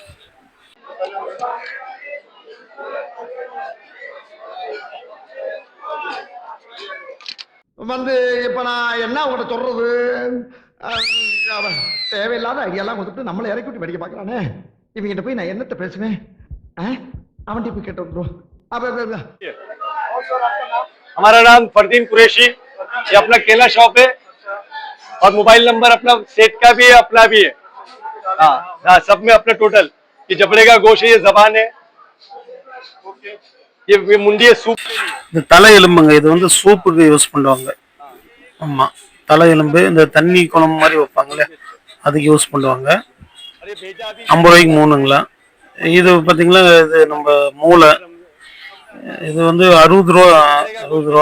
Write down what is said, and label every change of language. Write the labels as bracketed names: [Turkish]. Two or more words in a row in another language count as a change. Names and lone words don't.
[Tamil] வந்து இப்ப நான் என்ன உங்கள்கிட்ட சொல்றது, தேவையில்லாத ஐடியாலாம் கொடுத்துட்டு நம்மளை இறக்கி விட்டு படிக்க பாக்குறானே. இவங்கிட்ட போய் நான் என்னத்த பேசுவேன்? அவன் போய் கேட்டு வந்துடும். [Hindi] हमारा नाम फरदीन कुरैशी, ये अपना केला शॉप है और [English] mobile number [Hindi] अपना सेट का भी है, अपना भी है. हाँ, सब में अपना टोटल. ये जबड़े का गोश्त है, ये जबान है, ये मुंडी है सूप. [Tamil] இந்த தலை எலும்புங்க, இது வந்து சூப்புக்கு யூஸ் பண்ணுவாங்க. ஆமா, தலை எலும்பு இந்த தண்ணி குழம்பு மாதிரி வைப்பாங்களே, அதுக்கு யூஸ் பண்ணுவாங்க. 50 ரூபாய்க்கு 3ங்களா. இது பாத்தீங்களா, இது நம்ம மூளை, இது வந்து 60 ரூபா.